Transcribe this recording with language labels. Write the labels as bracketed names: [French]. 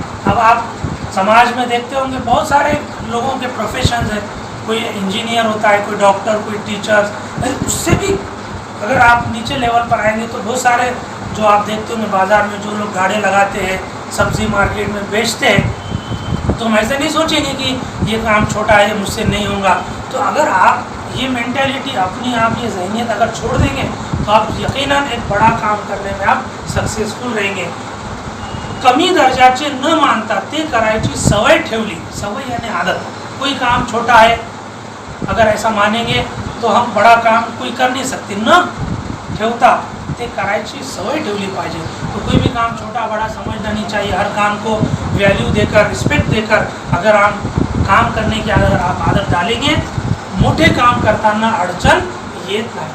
[Hindi] अब आप समाज में देखते होंगे बहुत सारे लोगों के प्रोफेशंस हैं, कोई इंजीनियर होता है, कोई डॉक्टर, कोई टीचर, उससे भी अगर आप नीचे लेवल पर आएंगे तो बहुत सारे जो आप देखते होंगे बाज़ार में जो लोग गाड़े लगाते हैं, सब्जी मार्केट में बेचते हैं, तो हम ऐसे नहीं सोचेंगे कि ये काम छोटा है, मुझसे नहीं होगा। तो अगर आप ये मेंटालिटी अपनी आप ये ज़हनियत अगर छोड़ देंगे तो आप यकीनन एक बड़ा काम करने में आप सक्सेसफुल रहेंगे। [Marathi] कमी दर्जाचे न मानता ते करायची सवय ठेवली, सवय [Hindi] यानी आदत। कोई काम छोटा है अगर ऐसा मानेंगे तो हम बड़ा काम कोई कर नहीं सकते, [Marathi] न ठेवता ते करायची सवय ठेवली पाहिजे। [Hindi] तो कोई भी काम छोटा बड़ा समझना नहीं चाहिए, हर काम को वैल्यू देकर, रिस्पेक्ट देकर अगर आप काम करने की अगर आप आदत डालेंगे, [Marathi] मोटे काम करताना अड़चन येत नाही।